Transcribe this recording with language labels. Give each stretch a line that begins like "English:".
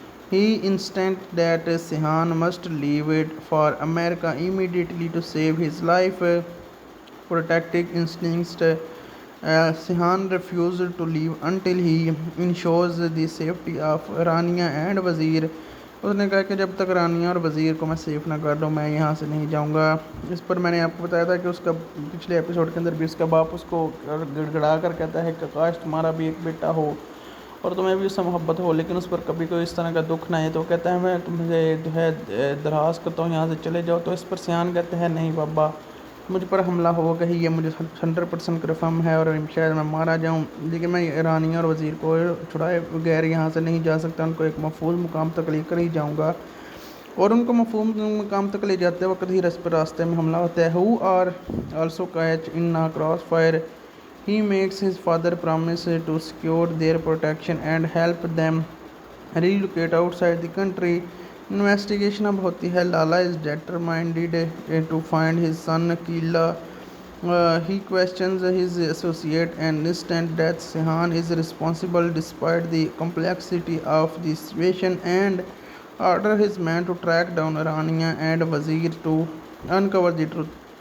English: He insists that Seyhan must leave it for America immediately to save his life. Protective instincts, Seyhan refused to leave until he ensures the safety of Rania and Wazir.
Urdu: اس نے کہا کہ جب تک رانیہ اور وزیر کو میں safe نہ کر لوں میں یہاں سے نہیں جاؤں گا۔ اس پر میں نے آپ کو بتایا تھا کہ اس کا پچھلے ایپیسوڈ کے اندر بھی اس کا باپ اس کو گڑ گڑا کر کہتا ہے کہ کاش تمہارا بھی ایک بیٹا ہو اور تمہیں بھی اس سے محبت ہو، لیکن اس پر کبھی کوئی اس طرح کا دکھ نہ ہے، تو وہ کہتا ہے میں تمہیں جو ہے درخواست کرتا ہوں یہاں سے چلے جاؤ۔ تو اس پر سیحان کہتے ہیں نہیں بابا، مجھ پر حملہ ہوگا ہی، یہ مجھے 100% کنفرم ہے اور شاید میں مارا جاؤں، لیکن میں رانیہ اور وزیر کو چھڑائے بغیر یہاں سے نہیں جا سکتا، ان کو ایک محفوظ مقام تک لے کر ہی جاؤں گا۔ اور ان کو محفوظ مقام تک لے جاتے وقت ہی راستے میں حملہ ہوتا ہے۔
English: who are also caught in a crossfire. He makes his father promise to secure their protection and help them relocate outside the country.
Urdu: Investigation اب ہوتی ہے۔
English: Lala is determined to find his son Killa. He questions his associate and insists that Seyhan is responsible despite the complexity of the situation, and orders his men to track down Rania and Wazir to uncover the truth.